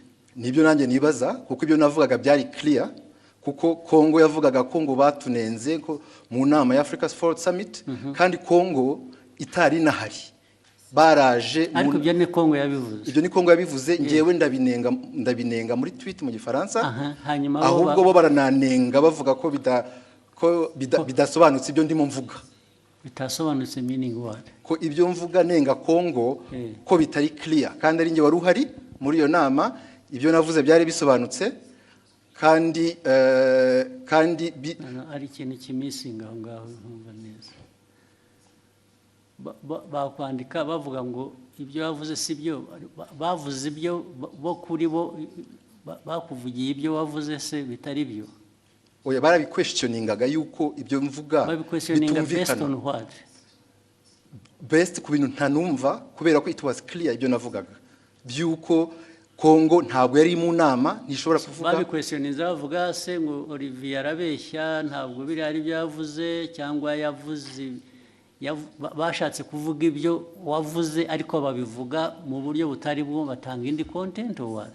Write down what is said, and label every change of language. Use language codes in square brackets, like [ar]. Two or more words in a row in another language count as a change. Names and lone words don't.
[rw] Nibyo nanjye nibaza, kuko ibyo navugaga byari clear, kuko Congo yavugaga ko ngo batunenze ko mu nama ya Africa Forward Summit kandi Congo itari nahari. Baraje ariko ibyo ni Congo yabivuze. Ibyo ni Congo yabivuze, ngewe ndabinenga muri tweet mu gifaransa. Hanyuma ahubwo bo barananenga bavuga ko bidasobanutse ibyo ndimo mvuga. Bitasobanutse [en] meaning what? [rw] Ko ibyo mvuga nenga Congo ko bitari clear, kandi ari nge wari uhari muri iyo nama. Ibyo navuze byari bisobanutse kandi ari ikintu kimisinga aho ngaho ntumva neza. Bakwandika bavuga ngo ibyo bavuze si byo, bavuze ibyo bo kuri bo bakuvugiye ibyo wavuze se bitari byo. Oya, barabiquestioningaga yuko ibyo mvuga bitumvikana. Best ku bintu ntanumva, kubera ko [en] it was clear [rw] ibyo navugaga byuko Congo ntabwo yari mu nama, nishobora kuvuga. Babiquestioninze bavuga se ngo Olivier arabeshya, ntabwo biri ari byo yavuze, cyangwa yavuze bashatse kuvuga ibyo wavuze ariko babivuga mu buryo butari bwo, batanga indi [en] content or